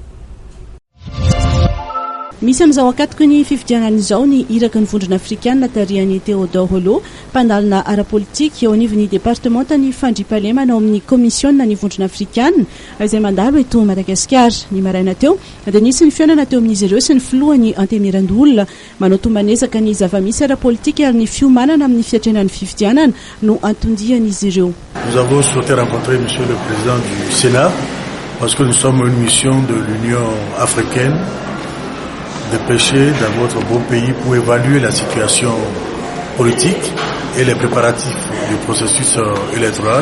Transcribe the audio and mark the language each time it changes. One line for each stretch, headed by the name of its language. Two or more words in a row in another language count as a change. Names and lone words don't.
Malagasy: Misy amin'izao ankatoko ny fifidianan'izao ny iraky ny vondrona afrikanina tarihan'ny Théodore Holo mpandalina ara-politika eo anivon'ny departemanta ny fandriampahalemana ao amin'ny komisiona ny vondrona afrikanina izay mandalo eto Madagasikara. Ny maraina teo dia nisy ny fionana teo amin'izy ireo sy ny filohan'ny anteny Merandolona manao tombanezaka ny zava-misy ara-politika ary ny fiomanana amin'ny fiatrenan'ny fifidianana no antondihan'izy ireo.
French: Nous avons souhaité rencontrer monsieur le président du Sénat parce que nous sommes une mission de l'Union africaine dépêché dans votre beau pays pour évaluer la situation politique et les préparatifs du processus électoral.